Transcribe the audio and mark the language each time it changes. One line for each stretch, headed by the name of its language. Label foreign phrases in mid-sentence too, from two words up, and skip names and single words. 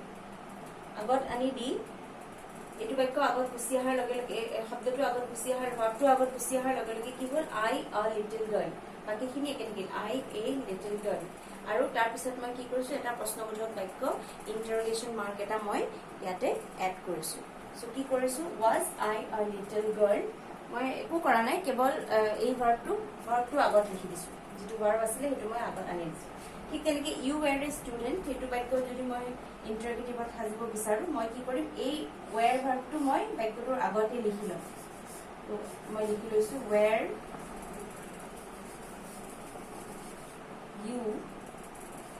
Assamese: আগত আনি দি এইটো বাক্য আগত গুচি অহাৰ লগে লগে, শব্দটো আগত গুচি অহাৰ, ভাৰ্বটো আগত গুচি অহাৰ লগে লগে কি হ'ল?
English: I a little girl,
Assamese: বাকীখিনি একে থাকিল
English: I a little girl।
Assamese: আৰু তাৰপিছত মই কি কৰিছো, এটা প্ৰশ্নবোধক বাক্য
English: interrogation mark
Assamese: এটা মই ইয়াতে এড কৰিছো। চ' কি কৰিছো,
English: was I a little girl,
Assamese: মই একো কৰা নাই, কেৱল এই ভাৰ্বটো আগত লিখি দিছো। যিটো ভাৰ্ব আছিলে সেইটো মই আগত আনি দিছো। ঠিক তেনেকে
English: you were a student,
Assamese: সেইটো বাক্য যদি মই ইন্টাৰগেটিভত সাজিব বিচাৰো, মই কি কৰিম? এই were ভাৰ্বটো মই বাক্যটোৰ আগতে লিখি লম। তো মই লিখি লৈছো
English: were you